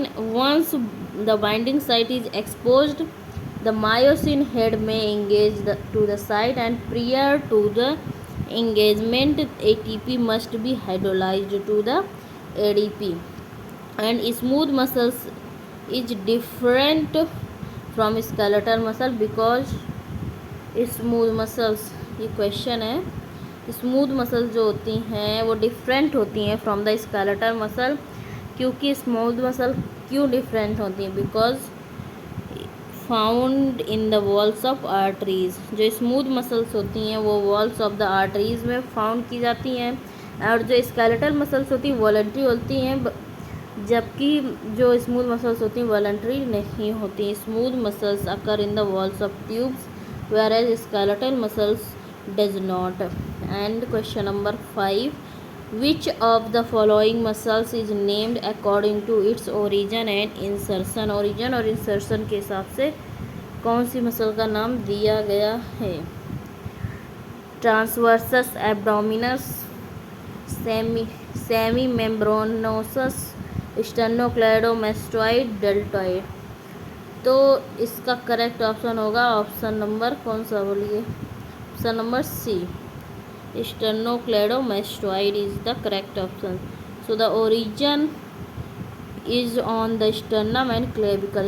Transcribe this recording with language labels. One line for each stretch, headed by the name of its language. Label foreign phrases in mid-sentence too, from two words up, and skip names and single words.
English: Once the binding site is exposed, the myosin head may engage to the site, and prior to the engagement ATP must be hydrolyzed to the ADP. And smooth muscles is different from skeletal muscle because smooth muscles,
Hindi: ये क्वेश्चन है,
English: smooth muscle
Hindi: जो होती हैं वो डिफरेंट होती हैं
English: from the skeletal muscle.
Hindi: क्योंकि
English: smooth muscle
Hindi: क्यों डिफरेंट होती हैं?
English: because found in the walls of arteries.
Hindi: जो
English: smooth muscles
Hindi: होती हैं वो
English: walls of the arteries
Hindi: में फाउंड की जाती हैं, और जो
English: skeletal muscles
Hindi: होती हैं वॉलंटरी होती हैं, जबकि जो
English: smooth muscles
Hindi: होती हैं वॉलंटरी नहीं होती.
English: smooth muscles occur in the walls of tubes whereas skeletal muscles does not. And question number 5, which of the following muscles is named according to its origin and insertion?
Hindi: origin और insertion के हिसाब से कौन सी मसल का नाम दिया गया है? ट्रांसवर्सस एब्डोमिनस, सेमी मेम्ब्रेनोसस, स्टेनोक्लेडोमेस्टोइड, डेल्टॉइड. तो इसका
English: correct option
Hindi: होगा
English: option number
Hindi: कौन सा बोलिए?
English: option number C, sternocleidomastoid is the correct option. so the origin is on the sternum and clavicle.